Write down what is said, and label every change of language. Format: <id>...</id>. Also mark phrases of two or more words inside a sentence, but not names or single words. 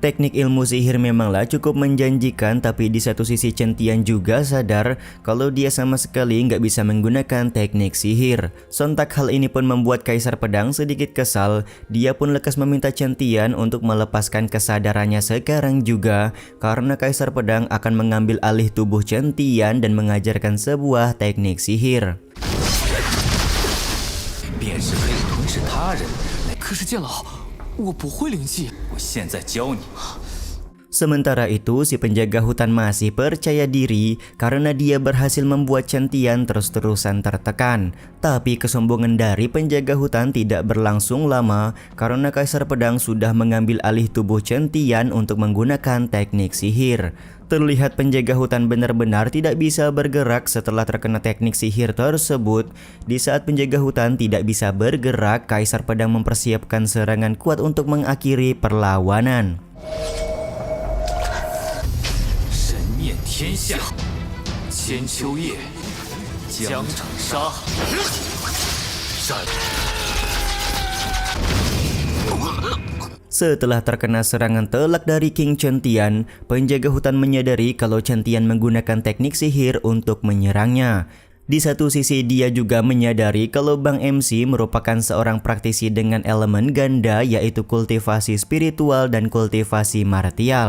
<id>Teknik ilmu sihir memanglah cukup menjanjikan, tapi di satu sisi Chen Tian juga sadar kalau dia sama sekali nggak bisa menggunakan teknik sihir. Sontak hal ini pun membuat Kaisar Pedang sedikit kesal. Dia pun lekas meminta Chen Tian untuk melepaskan kesadarannya sekarang juga, karena Kaisar Pedang akan mengambil alih tubuh Chen Tian dan mengajarkan sebuah teknik sihir.</id> <zh>便是可以吞噬他人。可是剑老，我不会灵气，我现在教你。</zh> <id>Sementara itu, si penjaga hutan masih percaya diri karena dia berhasil membuat Chen Tian terus-terusan tertekan. Tapi kesombongan dari penjaga hutan tidak berlangsung lama karena Kaisar Pedang sudah mengambil alih tubuh Chen Tian untuk menggunakan teknik sihir. Terlihat penjaga hutan benar-benar tidak bisa bergerak setelah terkena teknik sihir tersebut. Di saat penjaga hutan tidak bisa bergerak, Kaisar Pedang mempersiapkan serangan kuat untuk mengakhiri perlawanan.</id> <zh>念天下，千秋夜，江城杀。</zh> <id>Setelah terkena serangan telak dari King Chen Tian, penjaga hutan menyadari kalau Chen Tian menggunakan teknik sihir untuk menyerangnya. Di satu sisi dia juga menyadari kalau Bang MC merupakan seorang praktisi dengan elemen ganda, yaitu kultivasi spiritual dan kultivasi martial.</id>